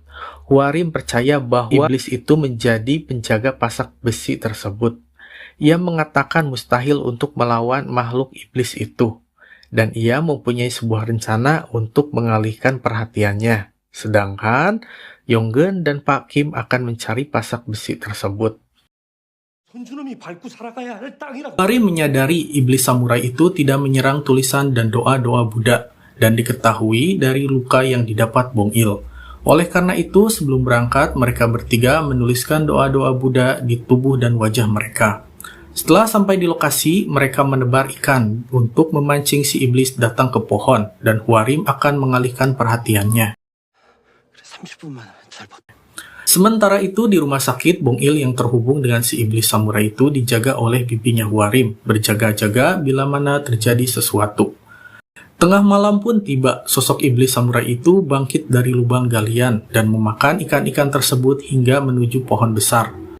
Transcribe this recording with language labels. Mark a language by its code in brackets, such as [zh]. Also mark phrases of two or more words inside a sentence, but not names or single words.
[id] Hwarim percaya bahwa iblis itu menjadi penjaga pasak besi tersebut. Ia mengatakan mustahil untuk melawan makhluk iblis itu, dan ia mempunyai sebuah rencana untuk mengalihkan perhatiannya. Sedangkan Yonggeun dan Pak Kim akan mencari pasak besi tersebut. [ko] 손주놈이 밟고 살아가야 할 땅이라고. [id] Hwarim menyadari iblis samurai itu tidak menyerang tulisan dan doa-doa Buddha, dan diketahui dari luka yang didapat Bong Il. Oleh karena itu, sebelum berangkat, mereka bertiga menuliskan doa-doa Buddha di tubuh dan wajah mereka. Setelah sampai di lokasi, mereka menebar ikan untuk memancing si iblis datang ke pohon, dan Hwarim akan mengalihkan perhatiannya. [ko] 30분만 잘 버텨. [id] Sementara itu di rumah sakit, Bong Il yang terhubung dengan si iblis samurai itu dijaga oleh bibinya Hwarim, berjaga-jaga bila mana terjadi sesuatu. Tengah malam pun tiba, sosok iblis samurai itu bangkit dari lubang galian dan memakan ikan-ikan tersebut hingga menuju pohon besar.